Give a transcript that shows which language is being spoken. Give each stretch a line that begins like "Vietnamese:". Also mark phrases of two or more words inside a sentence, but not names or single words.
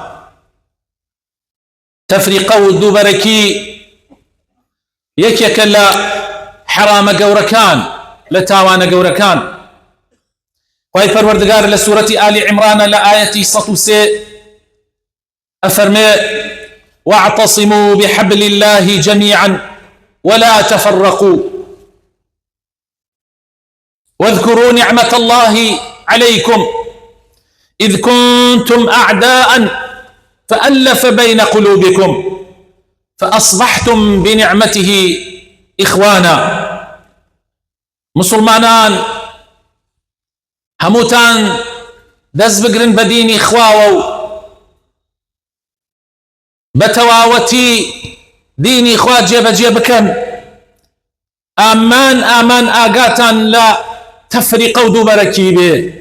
Central Kurdish: تەفریقە و دووبەرەکی یەکێکە لە حرامە گەورەکان، لە تاوانە گەورەکان. خوای پەروەردگار لە سوورەتی ئالی عیمرانە لە ئایەتی 103 ئەفەرمێ:
Arabic: واعتصموا بحبل الله جميعا ولا تفرقوا واذكروا نعمة الله عليكم إذ كنتم أعداء فألف بين قلوبكم فأصبحتم بنعمته إخوانا.
Central Kurdish: مسلمانان هموتان دەست بگرن بە دینی خواوە و بە تەواوەتی دینی خوا جێبەجێ بکەن. ئامان ئاگاتان لە تەفریقە و دووبەرەکی بێ.